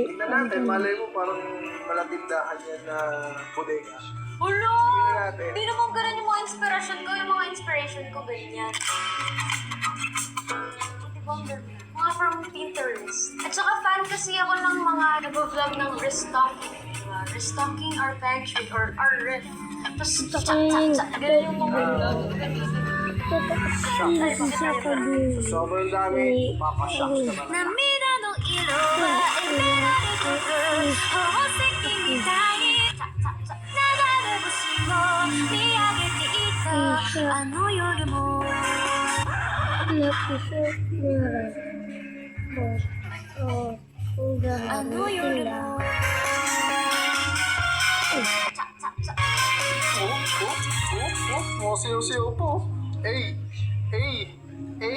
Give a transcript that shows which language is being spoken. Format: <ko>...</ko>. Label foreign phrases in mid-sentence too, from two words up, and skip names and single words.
<tl>Tignan natin, malay mo parang malatindahan yan na bodega. Ulo! natin. Hindi naman ganun yung mga inspiration ko. Yung mga inspiration ko, ganyan. Diba ang ganda? Mga from Pinterest. At saka fan kasi ako ng mga nag-vlog ng restocking. Diba?</tl> <en>Restocking our pantry or our ref.</en> <tl>Tapos, ganun yung mga vlog. Sobrang dami, papashocks naman.</tl> <ja>涙の色はエメラルド宝石みたい流れ星を見上げていたあの夜も</ja> <tl>ano yun mo? Siyo-siyo po. Hey! Hey! Hey!</tl>